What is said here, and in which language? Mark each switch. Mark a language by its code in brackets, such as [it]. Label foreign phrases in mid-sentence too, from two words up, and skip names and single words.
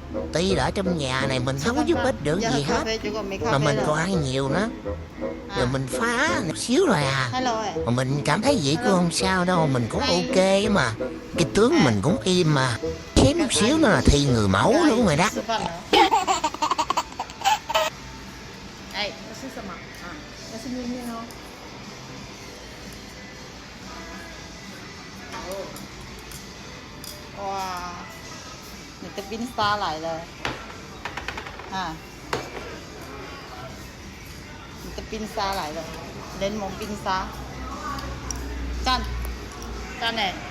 [vi] Tuy là ở trong nhà này mình không có giúp ích được gì hết, mà mình còn ăn nhiều nữa. Rồi mình phá một xíu rồi à. Mà mình cảm thấy vậy cũng không sao đâu, mình cũng ok mà. Cái tướng mình cũng im mà. Kém một xíu nữa là thi người mẫu luôn rồi đó. Đây, nó [zh] 是什么？啊，那是面面哦。哇，你的冰沙来了，啊，你的冰沙来了，柠檬冰沙，赞，赞呢，